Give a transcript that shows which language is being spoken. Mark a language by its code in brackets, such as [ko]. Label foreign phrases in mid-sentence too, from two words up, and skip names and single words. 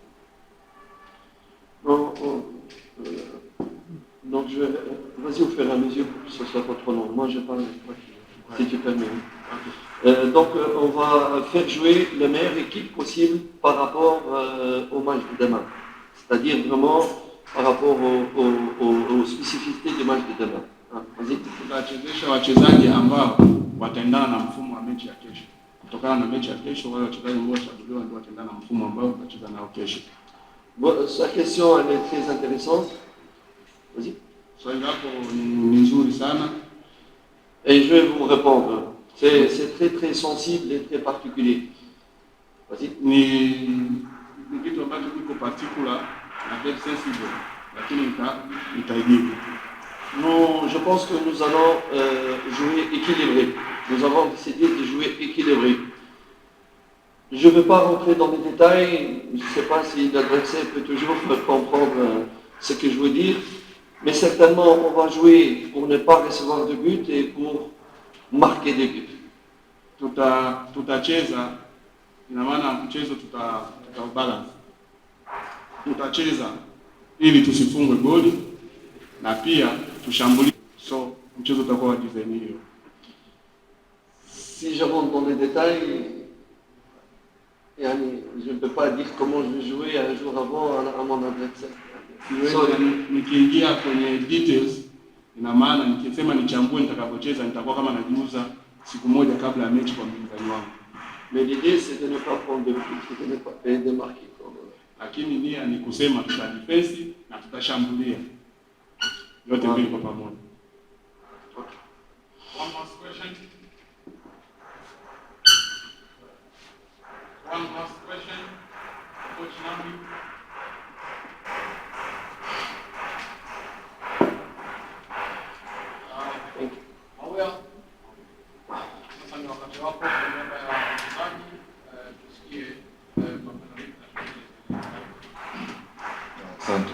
[fr] Donc vas-y au fur et à mesure pour que ce soit pas trop long. Moi je parle, si tu permets. Donc on va faire jouer la meilleure équipe possible par rapport au match de demain. C'est-à-dire vraiment par rapport aux spécificités du match de demain. Vas-y. [sw] Tutachezesha wachezaji ambao wataendana na mfumo wa mechi ya kesho. Kutokana na mechi ya kesho, wale wachezaji ambao watachaguliwa ndio wataendana na mfumo ambao tutacheza nao kesho. [fr] Bon, sa question elle est très intéressante. Vas-y. [sw] Swali lako ni nzuri sana. [fr] Et je vais vous répondre. C'est très très sensible et très particulier. Vas-y. [sw] Ni kitu ambacho kiko particular na [en] very sensible, [sw] lakini nitaijibu. [fr] Non, je pense que nous allons jouer équilibré. Nous avons décidé de jouer équilibré. Je ne veux pas rentrer dans les détails, je ne sais pas si l'adversaire peut toujours comprendre ce que je veux dire, mais certainement on va jouer pour ne pas recevoir de but et pour marquer des buts. [sw] Tutacheza, ina maana mchezo tutabalance. Tutacheza ili tusifungwe goli na pia tushambulie, so mchezo utakuwa wa design hiyo. [fr] Si je rentre dans les détails, je ne peux pas dire comment je vais jouer un jour avant à mon adversaire. [sw] Nikiingia kwenye details, ina maana nikisema nichambue nitakapocheza nitakuwa kama najiuza siku moja kabla ya mechi kwa mpinzani wangu. [fr] Mais l'idée c'est de ne pas prendre de but, et de marquer. [sw] Lakini nia ni kusema tutadefense na tutashambulia. Yote mbili kwa pamoja. [en] Okay. One last question. Coach Nambi. [sw] Sasa ni wakati wako kwa niaba ya wachezaji tusikie Asante.